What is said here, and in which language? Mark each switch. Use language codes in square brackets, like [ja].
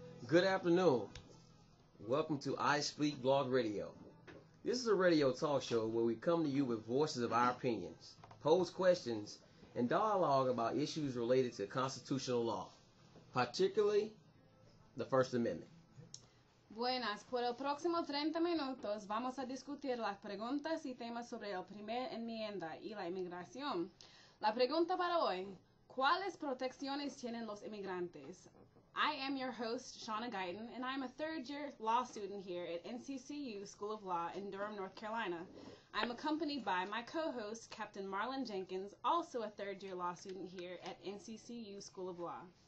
[en] Good afternoon. Welcome to iSpeak Blog Radio. This is a radio talk show where we come to you with voices of our opinions, pose questions, and dialogue about issues related to constitutional law, particularly the First Amendment. [es] Buenas, por el próximo 30 minutos vamos a discutir las preguntas y temas sobre la primera enmienda y la inmigración. La pregunta para hoy, ¿cuáles protecciones tienen los inmigrantes? [en] I am your host, Shauna Guyton, and I'm a third-year law student here at NCCU School of Law in Durham, North Carolina. I'm accompanied by my co-host, Captain Marlon Jenkins, also a third-year law student here at NCCU School of Law.